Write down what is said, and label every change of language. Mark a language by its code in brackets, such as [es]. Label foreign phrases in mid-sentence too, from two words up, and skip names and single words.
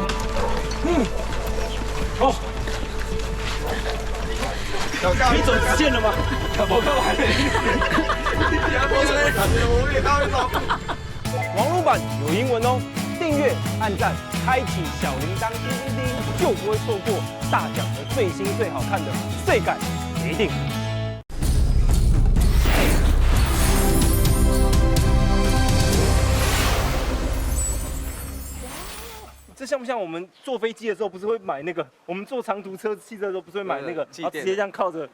[zh] 哦。你走直線了嗎？我看我還沒。網絡版有英文哦，訂閱、按讚、開啟小鈴鐺，叮叮叮，就不會錯過大獎和最新最好看的最感一定。这像不像我们坐飞机的时候不是会买那个？我们坐长途汽车的时候不是会买那个，然后直接这样靠着。